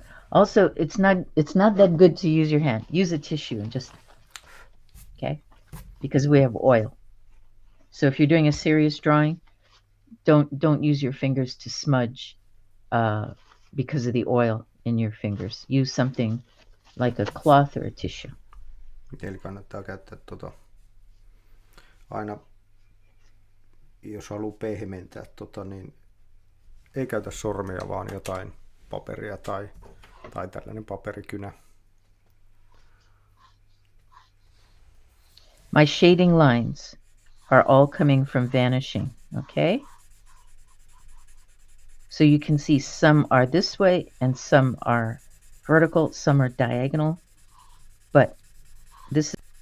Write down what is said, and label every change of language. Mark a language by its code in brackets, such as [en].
[en] Also, it's not that good to use your hand. Use a tissue and just, okay? Because we have oil. So if you're doing a serious drawing, don't use your fingers to smudge because of the oil in your fingers. Use something like a cloth or a tissue. [fi] Eli kannattaa käyttää aina, jos haluaa pehmentää niin ei käytä sormia, vaan jotain paperia tai tällainen paperikynä. [en] My shading lines are all coming from vanishing, okay? So you can see some are this way and some are vertical, some are diagonal, but this is...